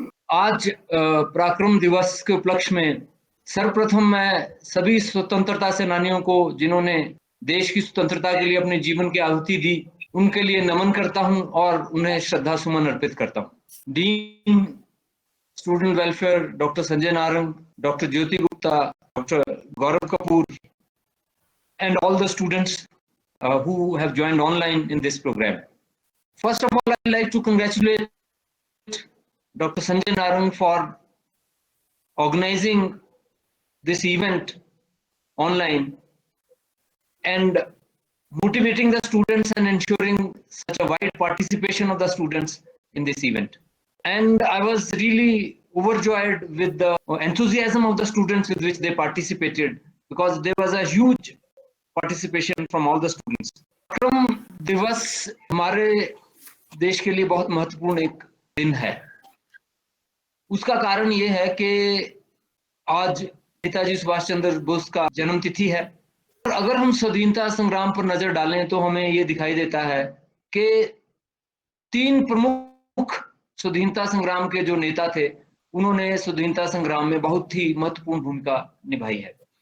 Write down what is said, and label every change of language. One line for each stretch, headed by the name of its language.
Hindi: आज पराक्रम दिवस के उपलक्ष्य में सर्वप्रथम मैं सभी स्वतंत्रता सेनानियों को जिन्होंने देश की स्वतंत्रता के लिए अपने जीवन की आहुति दी, उनके लिए नमन करता हूं और उन्हें श्रद्धा सुमन अर्पित करता हूं।
English: Dean student welfare doctor Sanjay Narang, doctor Jyoti Gupta, doctor Gaurav Kapoor and all the students who have joined online in this program. First of all, I'd like to congratulate Dr. Sanjay Narang for organizing this event online and motivating the students and ensuring such a wide participation of the students in this event. And I was really overjoyed with the enthusiasm of the students with which they participated, because there was a huge participation from all the students.
Hindi: पराक्रम दिवस हमारे देश के लिए बहुत महत्वपूर्ण एक दिन है। उसका कारण ये है कि आज नेताजी सुभाष चंद्र बोस का जन्म तिथि है, और अगर हम स्वाधीनता संग्राम पर नजर डालें तो हमें ये दिखाई देता है कि तीन प्रमुख स्वाधीनता संग्राम के जो नेता थे, उन्होंने स्वाधीनता संग्राम में बहुत ही महत्वपूर्ण भूमिका निभाई है।